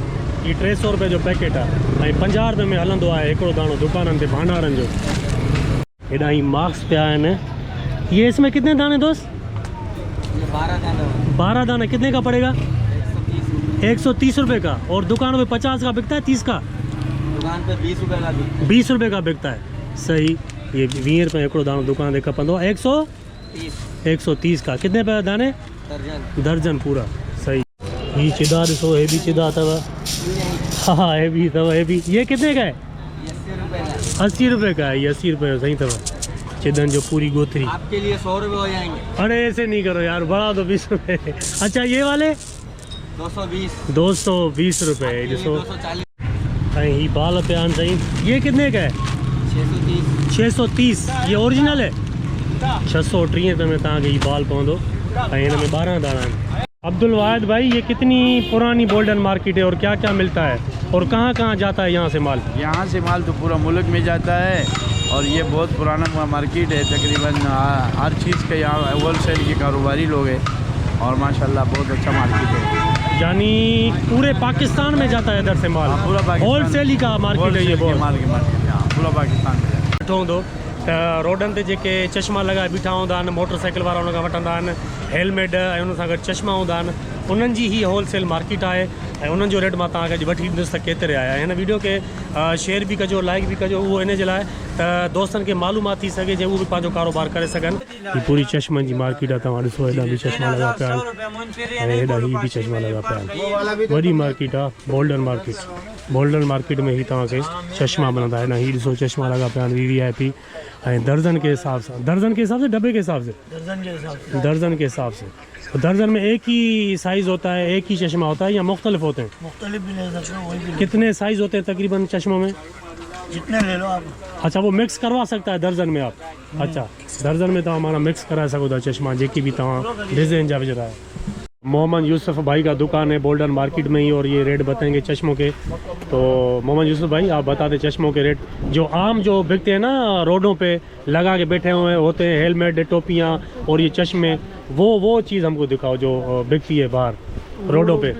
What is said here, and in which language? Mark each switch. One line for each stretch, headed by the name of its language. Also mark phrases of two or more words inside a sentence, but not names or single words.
Sindhi: ये 300 रुपये जो पैकेट है। 50 रुपये में हलंदो आहे हिकिड़ो दाणो दुकाननि ते भांडारनि जो। हेॾा ही मार्क्स पिया आहिनि।
Hindi: ये इसमें कितने दाने दोस्त? 12 दाने। कितने का पड़ेगा? 130 रुपये का। और दुकानों पे 50 का बिकता है? 30 का? दुकान पे 20 रुपये का। 20 रुपये का बिकता है।
Sindhi: सही। ये 20 रुपये हिकिड़ो दाणो दुकान ते खपंदो आहे।
Hindi: 130 का। कितने पे दाने? दर्जन पूरा। सही।
Sindhi: ये चिदा ॾिसो, हे भी चिदा अथव। हाँ हे भी अथव, हे भी।
Hindi: ये कितने का है? 80 रुपये का है।
Sindhi: ये 80 रुपये सही अथव। चिदन जो पूरी गोथरी।
Hindi: आपके लिए 100 रुपये हो जाएंगे। अरे ऐसे नहीं करो यार, बढ़ा दो 20 रुपये। अच्छा ये वाले? 220। 220 रुपये।
Sindhi: ॾिसो ऐं ही बाल पिया आहिनि साईं।
Hindi: ये कितने का है? 630। ये ओरिजिनल है?
Sindhi: 630 रुपये में तव्हांखे ही बाल पवंदो ऐं हिन में 12 दाना आहिनि।
Hindi: अब्दुल वाहिद भाई, ये कितनी पुरानी गोल्डन मार्केट है और क्या क्या मिलता है और कहाँ कहाँ जाता है यहाँ से माल? यहाँ से माल तो पूरा मुल्क में जाता है और ये बहुत पुराना मार्केट है। तकरीबन हर चीज़ के यहाँ होलसेल के कारोबारी लोग हैं और माशाल्लाह बहुत अच्छा मार्केट है। यानी पूरे पाकिस्तान में जाता है इधर से माल? पूरा पाकिस्तान होलसेल ही का मार्केट है ये? बहुत मार्केट पूरा पाकिस्तान में
Sindhi: सुठो हूंदो त रोडनि ते जेके चश्मा लॻाए बीठा हूंदा आहिनि, मोटरसाइकिल वारा हुन खां वठंदा आहिनि हेलमेट ऐं हुन सां गॾु चश्मा हूंदा आहिनि, उन्हनि जी ही होलसेल मार्केट आहे ऐं उन्हनि जो रेट मां तव्हांखे अॼु वठी ॾींदुसि त केतिरे आहे। हिन वीडियो खे शेयर बि कजो, लाइक बि कजो, उहो इन जे लाइ त दोस्तनि खे मालूमात थी सघे जे उहे बि पंहिंजो कारोबार करे सघनि। हीअ पूरी चश्मनि जी मार्केट आहे। तव्हां ॾिसो हेॾा बि चश्मा लॻा पिया आहिनि ऐं हेॾा ही बि चश्मा लॻा पिया आहिनि। वॾी मार्केट आहे गोल्डन मार्केट। गोल्डन मार्केट में ही तव्हांखे चश्मा मिलंदा आहिनि। हीअ ॾिसो चश्मा लॻा पिया आहिनि VIP ऐं
Hindi: दर्जन के हिसाब से। दर्जन के हिसाब से? डब्बे के हिसाब से? दर्जन के हिसाब से। दर्जन में एक ही साइज़ होता है, एक ही चश्मा होता है या मुख्तलिफ होते हैं? मुख्तलिफ भी ले सकते हो, वही भी कितने साइज़ होते हैं तकरीबन चश्मों में? जितने ले लो आप। अच्छा, वो मिक्स करवा सकता है दर्जन में आप?
Sindhi: अच्छा, दर्जन में तव्हां माना मिक्स कराए सघो था चश्मा जेकी भी तव्हां डिज़ाइन जा विझंदा आहियो।
Hindi: मोहम्मद यूसुफ भाई का दुकान है गोल्डन मार्केट में ही और ये रेट बताएंगे चश्मों के। तो मोहम्मद यूसुफ भाई, आप बता दें चश्मों के रेट जो आम जो बिकते हैं ना रोडों पे लगा के बैठे हुए होते हैं, हेलमेट, टोपियाँ और ये चश्मे, वो चीज़ हमको दिखाओ जो बिकती है बाहर रोडों पे।